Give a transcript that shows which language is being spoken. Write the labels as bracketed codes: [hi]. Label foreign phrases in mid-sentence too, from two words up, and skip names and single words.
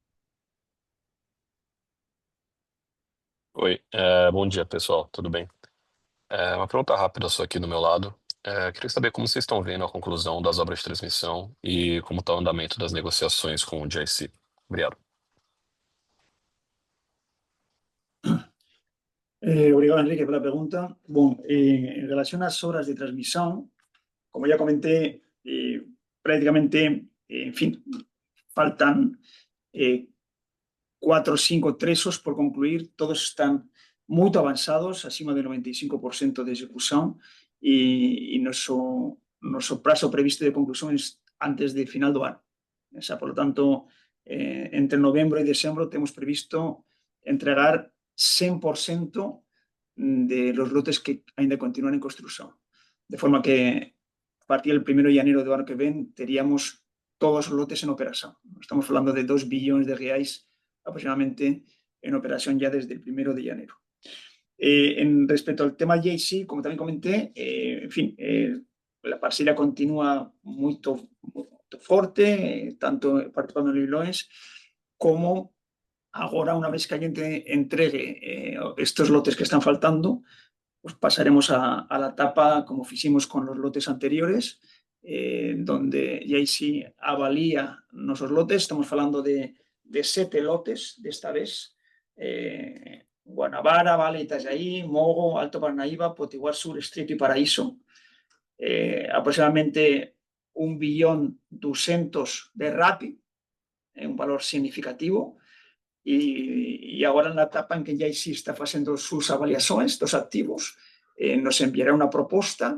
[pt] Oi, bom dia, pessoal, tudo bem? Uma pergunta rápida só aqui do meu lado. Queria saber como vocês estão vendo a conclusão das obras de transmissão e como está o andamento das negociações com o GIC. Obrigado. Obrigado, [es] Enrique, por la pregunta. Bueno, en relación a las obras de transmisión, como ya comenté, prácticamente, en fin, faltan 4 o 5 trechos por concluir, todos están muy avanzados, acima del 95% de ejecución, y nuestro plazo previsto de conclusión es antes de final [pt] do ano. [es] O sea, por lo tanto, entre noviembre y diciembre tenemos previsto entregar 100% de los lotes que ainda continúan en construcción. De forma que a partir del 1 de enero [pt] do ano que ven teríamos todos os lotes [es] en operación. Estamos hablando de 2 billones de reais aproximadamente en operación ya desde el 1 de enero. En respecto al tema JC, como también comenté, en fin, la parcela continúa muy fuerte, tanto participando en leilões como ahora, una vez que alguien entregue estos lotes que están faltando, pues pasaremos a la etapa como hicimos con los lotes anteriores, donde ya sí avalía nuestros lotes. Estamos hablando de 7 lotes de esta vez. Guanabara, Vale, Itajaí, Mogo, Alto Parnaíba, Potiguar Sur, Estreito y Paraíso. Aproximadamente 1.200.000.000 de RAPI, un valor significativo. Y ahora en la etapa en que ya sí está haciendo sus avaliaciones, los activos, nos enviará una propuesta.